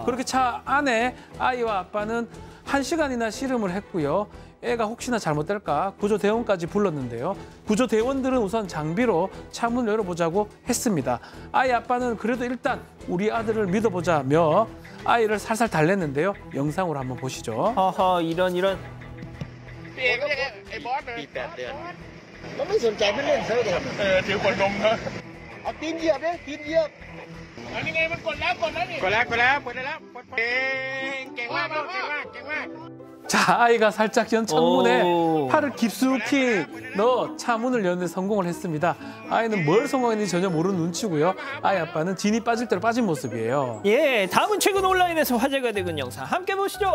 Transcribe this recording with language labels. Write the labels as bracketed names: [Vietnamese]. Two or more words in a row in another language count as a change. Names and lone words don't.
[Korean] 그렇게 차 안에 아이와 아빠는 1시간이나 씨름을 했고요. 애가 혹시나 잘못될까 구조대원까지 불렀는데요. 구조대원들은 우선 장비로 차문을 열어보자고 했습니다. 아이 아빠는 그래도 일단 우리 아들을 믿어보자며 아이를 살살 달랬는데요. 영상으로 한번 보시죠. 하하, 이런. [Thai] มันไม่สนใจไม่เล่นเซิร์ฟเลยถือขวดนมนะเอาตีนเหยียบเลยตีนเหยียบอันนี้ไงมันกดแล้วนี่กดได้แล้วเก่งมาก [Korean] 자, 아이가 살짝 연 창문에 팔을 깊숙이 넣어 차 문을 여는 데 성공을 했습니다. 아이는 뭘 성공했는지 전혀 모르는 눈치고요. 아이 아빠는 진이 빠질 대로 빠진 모습이에요. 예, 다음은 최근 온라인에서 화제가 되는 영상 함께 보시죠.